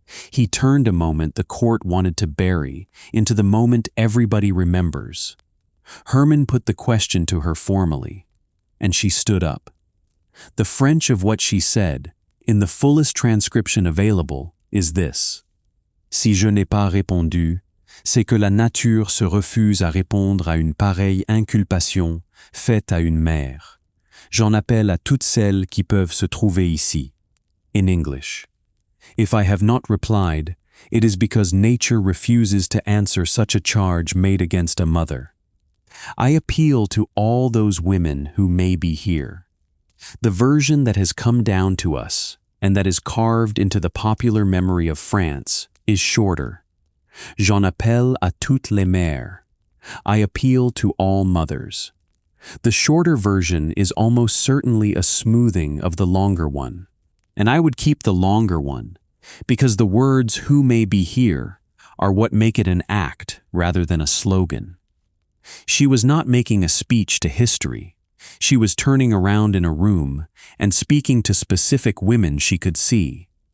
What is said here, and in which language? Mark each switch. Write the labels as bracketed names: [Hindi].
[English] He turned a moment the court wanted to bury into the moment everybody remembers. Herman put the question to her formally, and she stood up. The French of what she said, in the fullest transcription available, is this. [French] Si je n'ai pas répondu, c'est que la nature se refuse à répondre à une pareille inculpation faite à une mère. J'en appelle à toutes celles qui peuvent se trouver ici. [English] In English, if I have not replied, it is because nature refuses to answer such a charge made against a mother. I appeal to all those women who may be here. The version that has come down to us and that is carved into the popular memory of France is shorter. [French] J'en appelle à toutes les mères. [English] I appeal to all mothers. The shorter version is almost certainly a smoothing of the longer one, and I would keep the longer one, because the words "who may be here" are what make it an act rather than a slogan. She was not making a speech to history. She was turning around in a room and speaking to specific women she could see.